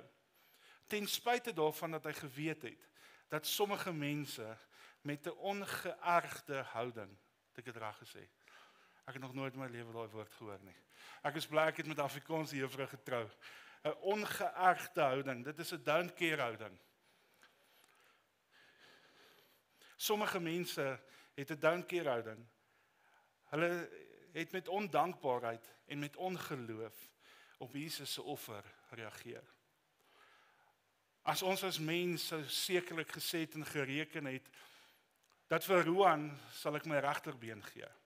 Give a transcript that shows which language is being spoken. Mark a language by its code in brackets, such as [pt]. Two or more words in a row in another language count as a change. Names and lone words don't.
[af] Ten spyte daarvan dat hy geweet het dat sommige mense met 'n ongeërgde houding, het ek dit reg gesê. Ek het nog nooit in my lewe daai woord gehoor nie. Ek is bly ek het met Afrikaanse juffrou getrou. 'n Ongeërgde houding, dit is 'n [en] don't care [af] houding. Sommige mense het 'n [en] don't care [af] houding. Hulle het met ondankbaarheid en met ongeloof op Jesus se offer reageer. As ons as mens sou sekerlik gesê het en gereken het, dat vir Roan sal ek my regterbeen gee.